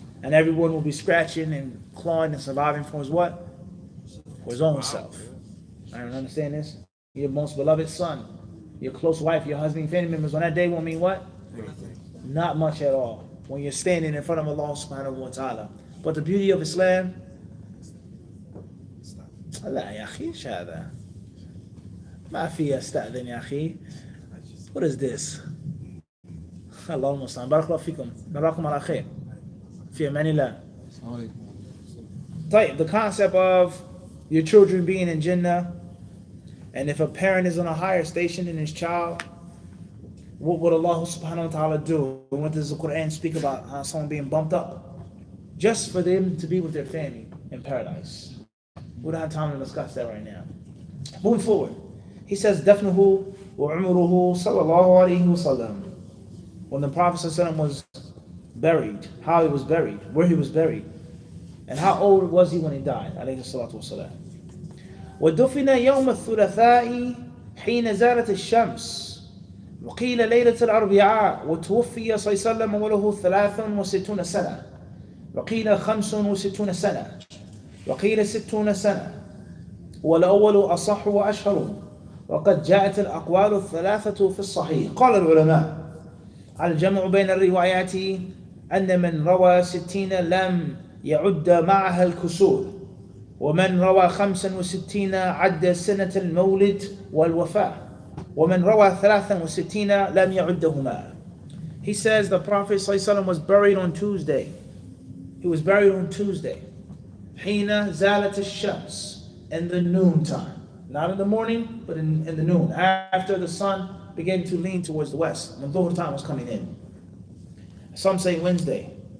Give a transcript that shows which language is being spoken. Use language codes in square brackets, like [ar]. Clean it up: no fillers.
[en] And everyone will be scratching and clawing and surviving for his what? For his own self. I don't understand this. Your most beloved son, your close wife, your husband, family members, on that day won't mean what? Not much at all. When you're standing in front of Allah subhanahu wa ta'ala. But the beauty of Islam, [ar] لا يا أخي إيش هذا؟ ما في أستأذن يا أخي. [en] What is this? [ar] الله المستعان. بارك الله فيكم. نراكم على خير. في أمان الله. [en] طيب, the concept of your children being in Jannah, and if a parent is on a higher station than his child, what would Allah subhanahu wa ta'ala do? What does the Quran speak about someone being bumped up? Just for them to be with their family in paradise. We don't have time to discuss that right now. Moving forward, he says, [ar] دَفْنُهُ وَعُمُرُهُ صَلَّى اللَّهُ عَلَيْهِ وَسَلَّمُ. [en] When the Prophet ﷺ was buried, how he was buried, where he was buried, and how old was he when he died, alayhi salatu wasalam. [ar] وَدُفِنَ يَوْمَ الثُّلَثَاءِ حِينَ زَالَتِ الشَّمْسِ وقيل ليلة الأربعاء وتوفي صلى الله عليه وسلم وله 63 سنة وقيل 65 سنة وقيل 60 سنة والأول أصح وأشهر وقد جاءت الأقوال الثلاثة في الصحيح. قال العلماء الجمع بين الروايات أن من روى 60 لم يعد معها الكسور، ومن روى 65 عد سنة المولد والوفاة، ومن روى 63 لم يعدهما. [en] He says the Prophet ﷺ was buried on Tuesday. He was buried on Tuesday. [ar] حين زالت الشمس, [en] in the noontime. Not in the morning, but in the noon. After the sun began to lean towards the west. When Dhuhr time was coming in. Some say Wednesday.